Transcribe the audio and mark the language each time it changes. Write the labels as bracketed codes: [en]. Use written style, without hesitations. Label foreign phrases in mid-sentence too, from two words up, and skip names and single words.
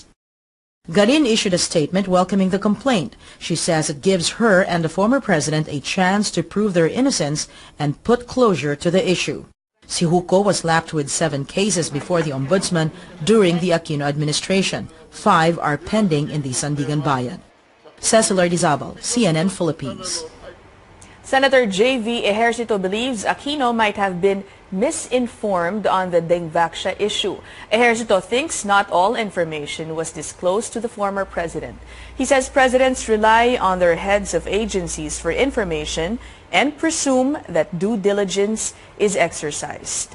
[en] Garin issued a statement welcoming the complaint. She says it gives her and the former president a chance to prove their innocence and put closure to the issue. Sijuco was slapped with 7 cases before the ombudsman during the Aquino administration. 5 are pending in the Sandigan Bayan. Cecil Ardizabal, CNN Philippines. Senator J.V. Ejercito believes Aquino might have been misinformed on the Dengvaxia issue. Ejercito thinks not all information was disclosed to the former president. He says presidents rely on their heads of agencies for information and presume that due diligence is exercised.